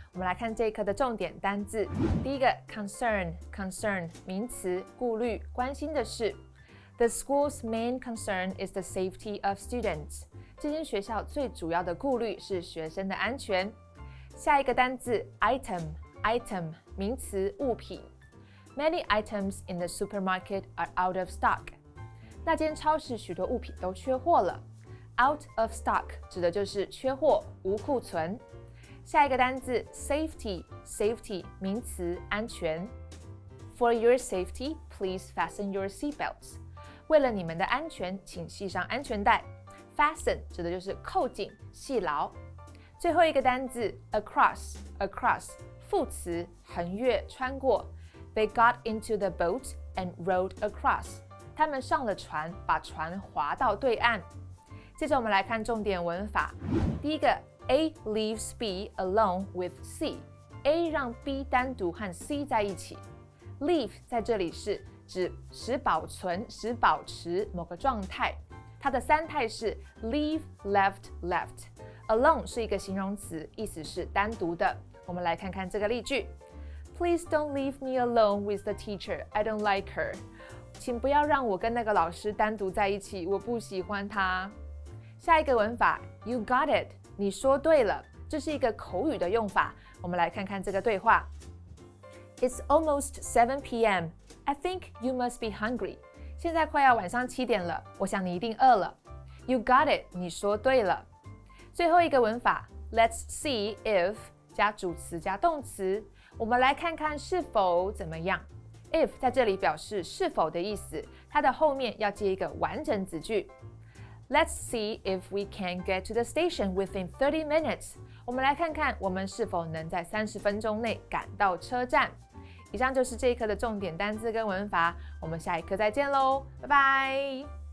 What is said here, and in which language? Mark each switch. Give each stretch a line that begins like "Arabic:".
Chinese: 我们来看这一课的重点单字。第一个 concern 名词，顾虑、关心的事。
English: The school's main concern is the safety of students.
Chinese: 这间学校最主要的顾虑是学生的安全。下一个单字 item 名词，物品。
English: Many items in the supermarket are out of stock.
Chinese: 那间超市许多物品都缺货了。
English: Out of stock
Chinese: 指的就是缺货、无库存。下一个单字 safety 名词，安全。
English: For your safety, please fasten your seatbelts.
Chinese: 为了你们的安全，请系上安全带。Fasten 指的就是扣紧、系牢。最后一个单字 across 副词，横越、穿过。
English: They got into the boat and rowed across.
Chinese: 他们上了船，把船划到对岸。接着我们来看重点文法。第一个
English: A leaves B alone with C.
Chinese: A 让 B 单独和 C 在一起。 Leave 在这里是指使保存、使保持某个状态。它的三态是 leave, left, left. Alone 是一个形容词，意思是单独的。我们来看看这个例句。
English: Please don't leave me alone with the teacher. I don't like her.
Chinese: 请不要让我跟那个老师单独在一起，我不喜欢她。下一个文法
English: You got it.
Chinese: 你说对了，这是一个口语的用法。我们来看看这个对话。
English: It's almost 7 p.m. I think you must be hungry.
Chinese: 现在快要晚上7点了，我想你一定饿了。
English: You got it.
Chinese: 你说对了。最后一个文法
English: Let's see if
Chinese: 加主词加动词。我们来看看是否怎么样。If 在这里表示是否的意思，它的后面要接一个完整子句。
English: Let's see if we can get to the station within 30 minutes.
Chinese: 我们来看看我们是否能在30分钟内赶到车站。以上就是这一课的重点单字跟文法，我们下一课再见喽，拜拜。